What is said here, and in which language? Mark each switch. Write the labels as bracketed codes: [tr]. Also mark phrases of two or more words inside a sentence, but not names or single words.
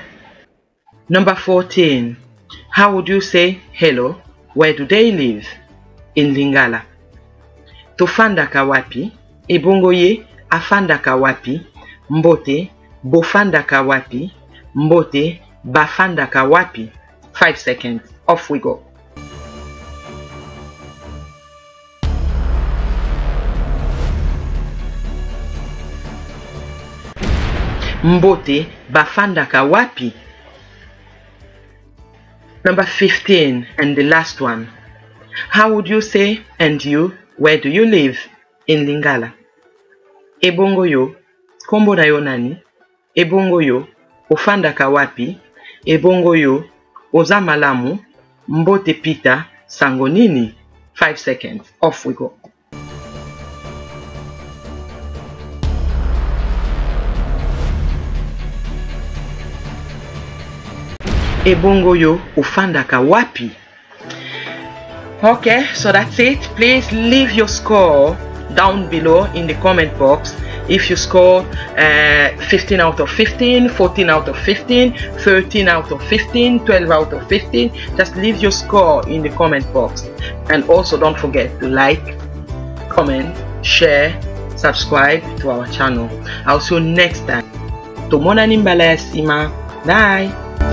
[en] Number 14. How would you say hello? Where do they live? In Lingala. [ln] Tofanda ka wapi? Ebongo ye afanda ka wapi? Mbote bofanda ka wapi? Mbote bafanda ka wapi? [en] 5 seconds. Off we go. [ln] Mbote bafanda ka wapi? [en] Number 15 and the last one. How would you say and you, where do you live? In Lingala. [ln] Ebongo yo kombo na yo nani? Ebongo yo ufanda ka wapi? Ebongo yo ozamalamu. Mbote Peter sango nini? [en] 5 seconds. Off we go. [ln] Ebongo yo ufanda ka wapi? [en] Okay, so that's it. Please leave your score down below in the comment box. If you score 15 out of 15, 14 out of 15, 13 out of 15, 12 out of 15, just leave your score in the comment box. And also don't forget to like, comment, share, subscribe to our channel. I'll see you next time. [ln] Tomona nimbala ya sima. Bye.